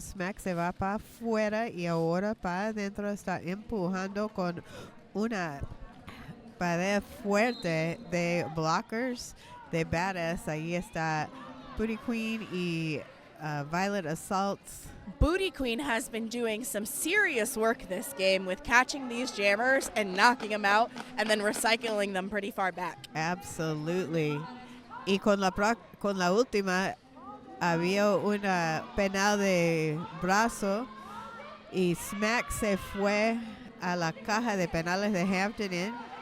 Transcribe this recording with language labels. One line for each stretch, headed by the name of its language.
Spanish: Smack se va para afuera y ahora para adentro está empujando con una pared fuerte de blockers de Badass. Ahí está Booty Queen y Violet Assaults.
English: Booty Queen has been doing some serious work this game with catching these jammers and knocking them out and then recycling them pretty far back. Absolutely.
Spanish: Y con la última había una penal de brazo y Smack se fue a la caja de penales de Hampton Inn.